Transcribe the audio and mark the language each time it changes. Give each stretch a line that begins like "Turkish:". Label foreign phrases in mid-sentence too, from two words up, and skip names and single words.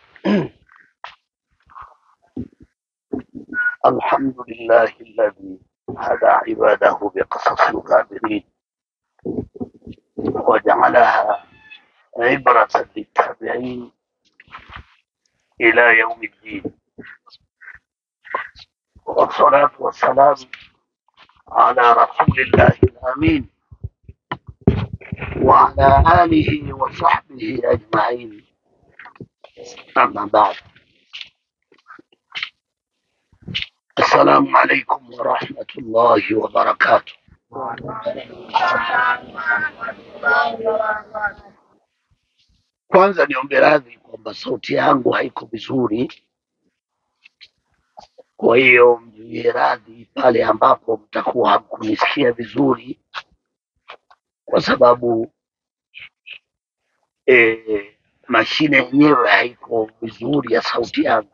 Arabic: الحمد لله الذي هدى عباده بقصص الغابرين وجعلها عبرة للتابعين إلى يوم الدين، والصلاة والسلام على رسول الله الأمين وعلى آله وصحبه أجمعين. أما بعد، السلام عليكم ورحمة الله وبركاته.
Swahili: Kwanza niombe radhi kwamba sauti yangu haiko vizuri, kwa hiyo mniwie radhi pale ambapo mtakuwa hamkunisikia vizuri, kwa sababu mashine yenyewe haiko vizuri ya sauti yangu.